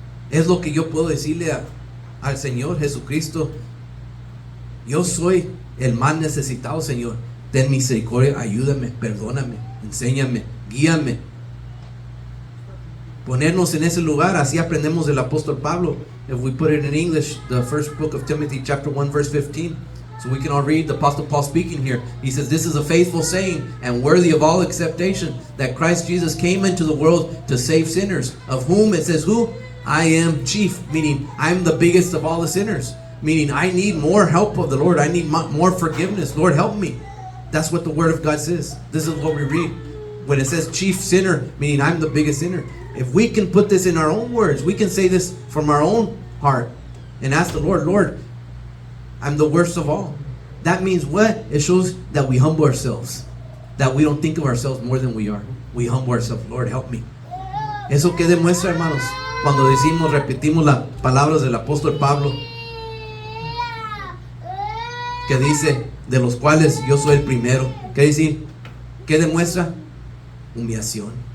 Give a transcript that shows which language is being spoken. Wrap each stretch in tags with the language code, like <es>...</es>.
<es>Es lo que yo puedo decirle al Señor Jesucristo: yo soy el más necesitado, Señor. Ten misericordia, ayúdame, perdóname, enséñame, guíame. Ponernos en ese lugar, así aprendemos del apóstol Pablo.</es> <en>If we put it in English, the first book of Timothy, chapter 1, verse 15. So we can all read the Apostle Paul speaking here. He says, this is a faithful saying and worthy of all acceptation, that Christ Jesus came into the world to save sinners, of whom it says, who? I am chief, meaning I'm the biggest of all the sinners. Meaning I need more help of the Lord. I need more forgiveness. Lord, help me. That's what the Word of God says. This is what we read. When it says chief sinner, meaning I'm the biggest sinner. If we can put this in our own words, we can say this from our own heart and ask the Lord, Lord, I'm the worst of all. That means what? It shows that we humble ourselves. That we don't think of ourselves more than we are. We humble ourselves. Lord, help me.</en> <es>Eso que demuestra, hermanos, cuando decimos, repetimos las palabras del apóstol Pablo, que dice, de los cuales yo soy el primero. ¿Qué decir? ¿Qué demuestra? Humillación.</es>